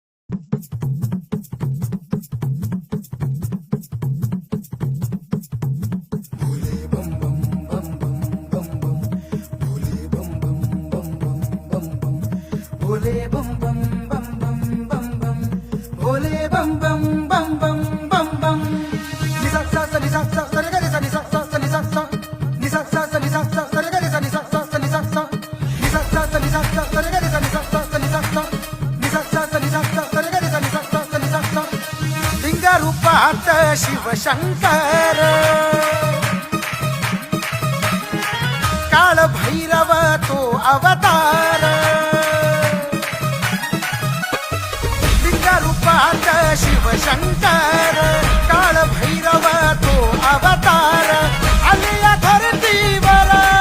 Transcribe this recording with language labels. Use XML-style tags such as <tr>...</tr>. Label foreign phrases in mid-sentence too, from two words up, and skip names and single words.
<hi>भोले बम बम बम बम बम बम भोले बम बम बम बम बम बम निसा सा सा निसा सा सा रे सा निसा सा सा निसा सा निसा सा सा निसा सा सा रे सा निसा सा सा निसा सा निसा सा सा निसा सा सा रे सा निसा सा सा निसा सा निसा सा सा निसा सा सा रे सा निसा सा सा निसा सा</hi> <mr>लिंग रूपात शिव शंकर काळ भैरव तो अवतार रूपात शिव शंकर काळ भैरव तो अवतार आलिया धरतीवर</mr>